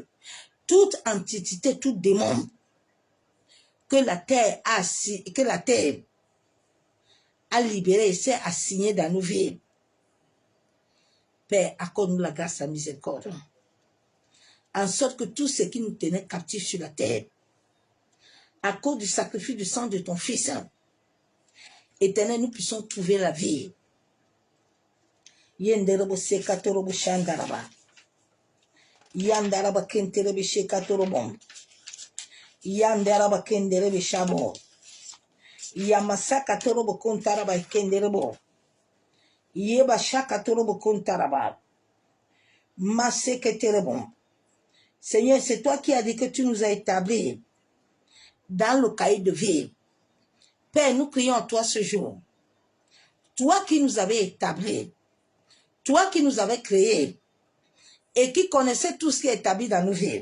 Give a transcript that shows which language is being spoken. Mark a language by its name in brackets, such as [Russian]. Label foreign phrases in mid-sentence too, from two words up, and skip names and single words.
[French] Toute entité, tout démon que la terre a libéré et s'est assigné dans nos vies. Père, accorde-nous la grâce et la miséricorde. En sorte que tout ce qui nous tenait captifs sur la terre, à cause du sacrifice du sang de ton Fils, Éternel, nous puissions trouver la vie. Yenderebo sekatorobo shandaraba. Yandaraba kenterebe shekatorobom. Yandaraba kenderebe shabo. Yamasaka torobo kontaraba kenderebo. Yeba shaka torobo kontaraba. Maseketerebom. Seigneur, c'est toi qui as dit que tu nous as établis dans le cahier de vie. Père, nous crions à toi ce jour. Toi qui nous avais établis, toi qui nous avais créés et qui connaissais tout ce qui est établi dans nos vies.